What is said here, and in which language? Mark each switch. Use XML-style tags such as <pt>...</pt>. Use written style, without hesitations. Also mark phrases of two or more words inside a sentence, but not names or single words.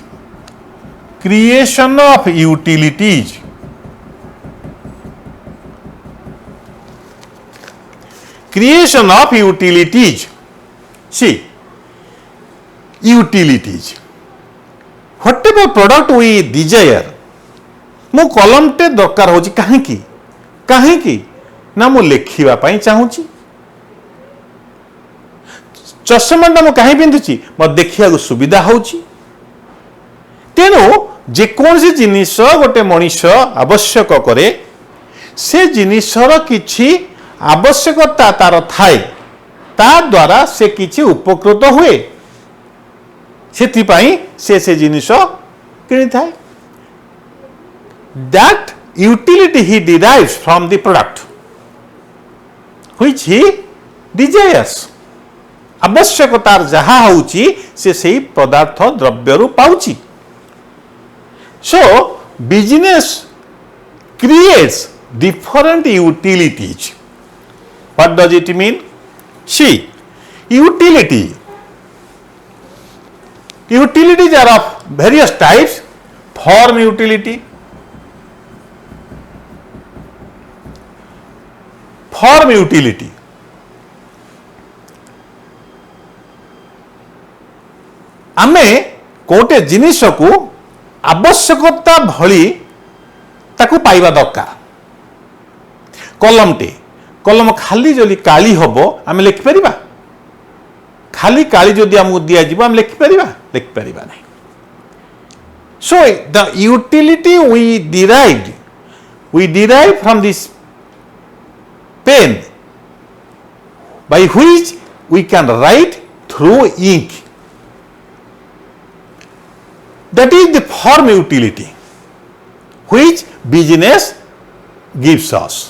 <en>Creation of utilities. Creation of utilities. See, utilities. Whatever product we desire,</en> <or>ମୁ କଲମଟେ ଦରକାର ହଉଛି କାହିଁକି ନା ମୁ ଲେଖିବା ପାଇଁ ଚାହୁଁଛି, ଚଷମାଟା ମୁ କାହିଁ ପିନ୍ଧୁଛି ମୋ ଦେଖିବା ସୁବିଧା ହଉଛି। ତେଣୁ ଯେକୌଣସି ଜିନିଷ ଗୋଟେ ମଣିଷ ଆବଶ୍ୟକ କରେ ସେ ଜିନିଷର କିଛି ଆବଶ୍ୟକତା ତାର ଥାଏ, ତା ଦ୍ୱାରା ସେ କିଛି ଉପକୃତ ହୁଏ, ସେଥିପାଇଁ ସେ ଜିନିଷ କିଣି ଥାଏ।</or> <en>That utility he derives from the product which he desires.</en> <or>ଆବଶ୍ୟକତାର ଯାହା ହଉଛି ସେ ସହି ପଦାର୍ଥ ଦ୍ରବ୍ୟ ରୁ ପାଉଛି।</or> <en>So business creates different utilities. What does it mean? See, utilities are of various types. Form utility,</en> <or>ଆମେ କୋଟେ ଜିନିଷ କୋ ଆବଶ୍ୟକତା ଭଲି ତାକୁ ପାଇବା ଦରକାର। କଲମ ଖାଲି ଯଦି କାଳି ହବ ଆମେ ଲେଖି ପାରିବା, ଖାଲି କାଳି ଯଦି ଆମକୁ ଦିଆ ଯିବ ଆମେ ଲେଖି ପାରିବା ନାହିଁ।</or> <en>So the utility we derive from this pen by which we can write through ink. That is the form utility which business gives us.</en>